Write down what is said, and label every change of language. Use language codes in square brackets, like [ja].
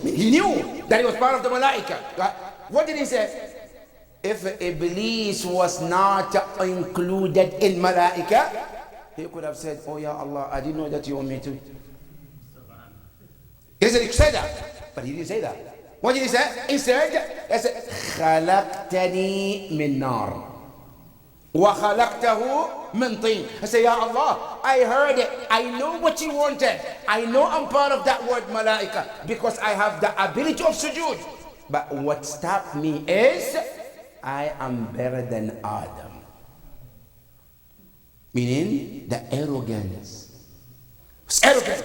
[en] He knew that he was part of the malaika. What did he say? If Iblis was not included in malaika, he could have said, oh yeah, Allah, I didn't know that you want me to. He said that, but he didn't say that. What did he say? He said, [ar] خَلَقْتَنِي مِن نَارٍ وَخَلَقْتَهُ مِن طِينٍ. [en] I say, Ya Allah, I heard it. I know what you wanted. I know I'm part of that word malaika because I have the ability of sujood. But what stopped me is I am better than Adam. Meaning the arrogance. It's arrogant.